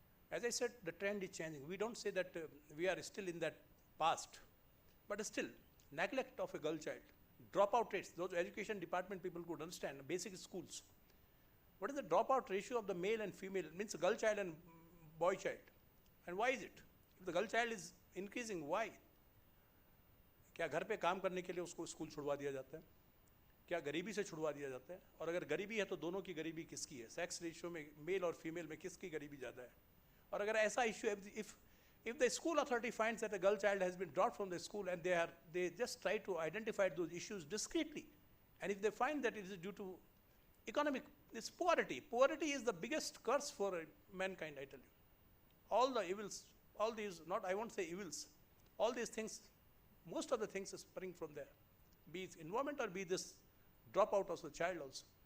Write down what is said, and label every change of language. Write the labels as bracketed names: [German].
[English] As I said, the trend is changing. We don't say that we are still in that past, but still, neglect of a girl child, dropout rates, those education department people could understand, basic schools. What is the dropout ratio of the male and female? It means girl child and boy child. And why is it? If the girl child is increasing, why? [Hindi] क्या घर पे काम करने के लिए उसको school छुड़वा दिया जाता है? क्या गरीबी से छुड़वा दिया जाता है? और अगर गरीबी है तो दोनों की गरीबी किसकी है? सेक्स रेशियो में मेल और फीमेल में किसकी गरीबी ज़्यादा है? और अगर ऐसा issue, [English] if the school authority finds that a girl child has been dropped from the school and they just try to identify those issues discreetly, and if they find that it is due to economic, it's poverty. Poverty is the biggest curse for mankind, I tell you. All the evils, all these, I won't say evils, all these things, most of the things is spring from there, be it environment or be this dropout of the child also.